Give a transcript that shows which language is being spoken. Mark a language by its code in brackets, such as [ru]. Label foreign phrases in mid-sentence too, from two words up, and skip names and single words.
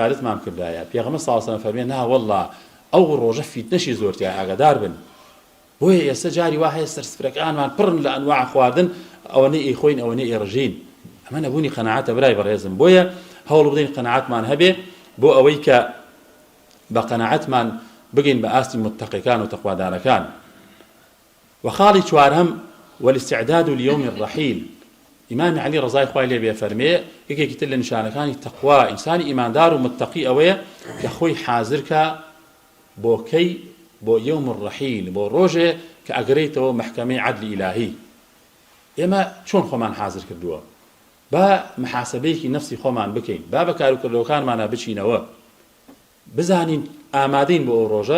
[ckb] عیبادەتمان کردایە پێغەمبەر [ar] صلی الله علیه و سلم [ckb] فەرمێ نا وەڵڵا ئەو ڕۆژە فیتنەشی زۆرتیایە ئاگادار بن بۆیە ئێستا جاری وا هەیە سەرسفرەکانمان پڕن لە ئەنواع خواردن ئەوەنەی ئیخۆین ئەوەنەی ئێڕژین ئەمە نەبوونی قەناعەتە برای بەڕێزم بۆیە هەوڵ بدەین قەناعەتمان هەبێ بۆ ئەوەی کە بە قەناعەتمان بگەین بە ئاستی متقیەکان و تەقوادارەکان وخاڵی چوارهەم [ar] والاستعداد ليوم الرحيل [ckb] إمام علي رضای خوای لێ بێ فەرمێ یەکێکی تر لە نیشانەکانی تەقوا ئینسانی ئیماندار و متقی ئەوەیە کە خۆی حازرکە بۆ کەی بۆ [ar] یوم الرحیل [ckb] بۆ ڕۆژێ کە ئەگەڕێیتەوە محکەمەی عەدلی ئیلاهی ئێمە چۆن خۆمان حازر کردووە با محاسبەیەکی نەفسی خۆمان بکەین با بە کاروکردەوەکانمانە بچینەوە بزانین ئامادەین بۆ ئەو ڕۆژە